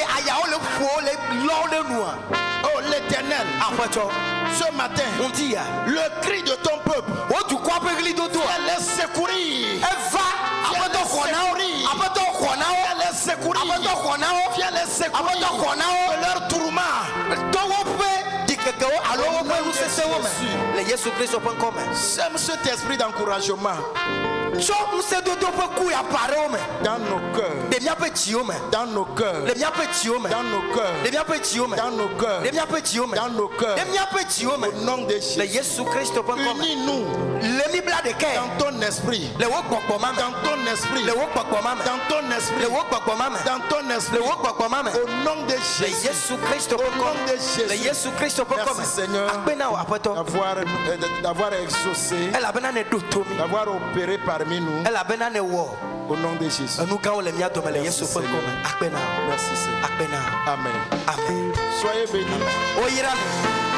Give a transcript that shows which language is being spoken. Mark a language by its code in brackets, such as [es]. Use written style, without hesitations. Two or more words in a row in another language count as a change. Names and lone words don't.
[fr] Oh l'Éternel, ce matin, le cri de ton peuple, viens les secourir, viens les secourir de leur tourment. [ee] aɖakewo alo [fr] Au nom [ee] woƒe [fr] de [ee] nusesẽwo me [fr] Jésus. [ee] le Yesu Kristo ƒe ŋkɔme. [fr] Sème cet esprit d'encouragement [ee] Tsɔ ŋusẽdodo ƒe ku aƒaɖewo me [fr] dans nos cœurs, [ee] le míaƒe dziwo me, [fr] dans nos cœurs, [ee] le míaƒe dziwo me, [fr] dans nos cœurs, [ee] le míaƒe dziwo me, [fr] dans nos cœurs, [ee] le míaƒe dziwo me, [fr] dans nos cœurs. [ee] le míaƒe dziwo me [fr] Au nom de [ee] le [fr] Jésus. [ee] Yesu Kristo ƒe ŋkɔme. [fr] Unis-nous [ee] Le mibla ɖekae [fr] dans ton esprit, [ee] le wo gbɔgbɔma me, [fr] dans ton esprit, [ee] le wo gbɔgbɔma me, [fr] dans ton [ee] le [fr] esprit, [ee] wo gbɔgbɔma me, [fr] dans ton [ee] le [fr] esprit. [ee] wo gbɔgbɔma me. [fr] Au nom de [ee] Le [fr] Jésus. [ee] Yesu Kristo ƒe [fr] Au nom [ee] ŋkɔme. [fr] de Jésus. [ee] Le Yesu Kristo ƒe [fr] Merci, [ee] ŋkɔme. [fr] Seigneur. [ee] Akpe na wò aƒetɔ. [fr] D'avoir exaucé, [ee] Elabena ne ɖo to mi. [fr] d'avoir opéré parmi nous. [ee] Elabena ne wɔ [fr] Au nom de Jésus. [ee] enu gãwo le mía dome le [fr] Merci, [ee] Yesu ƒe [fr] Seigneur. [ee] ŋkɔme. Akpe na wò. [fr] Merci Seigneur. [ee] Akpe na wò. [fr] Amen. [ee] Amen. [fr] Soyez bénis. [ee] Oyra mi.